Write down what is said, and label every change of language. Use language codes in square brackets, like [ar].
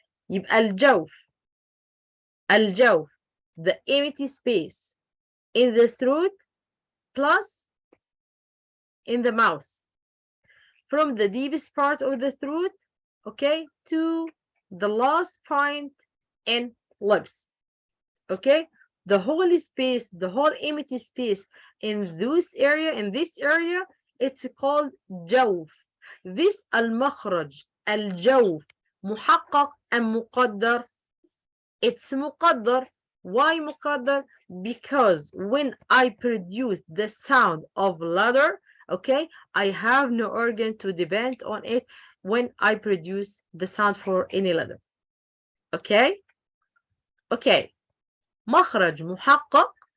[en] يبقى الجوف the empty space in the throat plus in the mouth from the deepest part of the throat, okay, to the last point in lips. Okay, the whole space, the whole empty space in this area, it's called جوف. [ar] This المخرج الجوف محقق أم مقدر? [en] It's مقدر. Why مقدر? Because when I produce the sound of letter, okay, I have no organ to depend on it when I produce the sound for any letter. Okay? Okay. مخرج محقق.